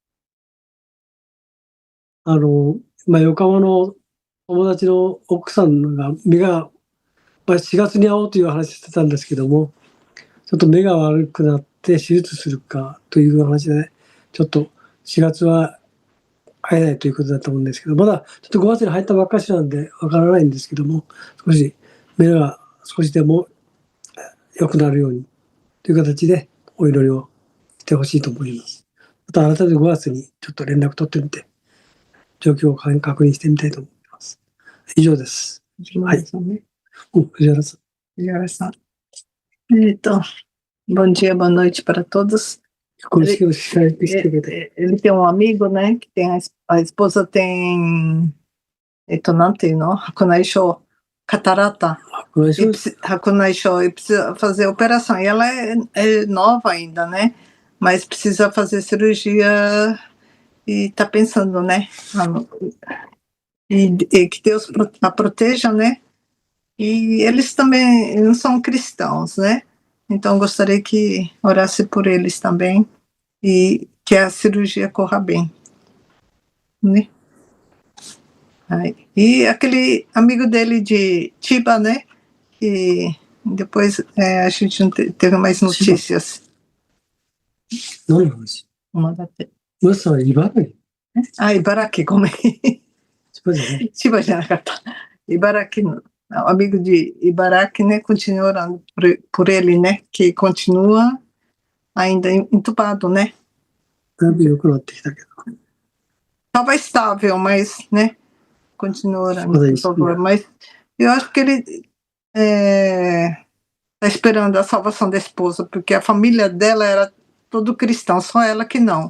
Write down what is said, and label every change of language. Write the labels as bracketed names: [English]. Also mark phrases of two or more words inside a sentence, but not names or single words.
[Japanese] 横浜の友達の奥さんが目が、4月に会おうという話してたんですけども、ちょっと目が悪くなって手術するかという話で、ちょっと4月は会えないということだと思うんですけど、まだちょっと5月に入ったばっかしなんでわからないんですけども、少し目が少しでも良くなるようにという形でお祈りをしてほしいと思います。また改めて5月にちょっと連絡取ってみて、状況を確認してみたいと思います。以上です。はい。藤原さん。 [Portuguese] 藤原さん。Bom dia, boa noite para todos. Ele tem um amigo, né, que tem a esposa tem, [Japanese] なんていうの? 白内障, catarata. 白内障, [Portuguese] e precisa fazer operação. E ela é nova ainda, né? Mas precisa fazer cirurgia e tá pensando, né? E que Deus a proteja, né? E eles também não são cristãos, né? Então gostaria que orasse por eles também e que a cirurgia corra bem, né? E aquele amigo dele de Chiba, né? Que depois a gente não teve mais notícias. Não, mas... Ibaraki. Ibaraki, como é? [Japanese] 千葉じゃなかった。 [Portuguese] 茨城の amigo de Ibaraki, né? Continua orando por ele, né? Que continua ainda entubado, né? Estava estável, mas, né? Continua orando, por favor. Mas eu acho que ele está esperando a salvação da esposa, porque a família dela era todo cristão, só ela que não.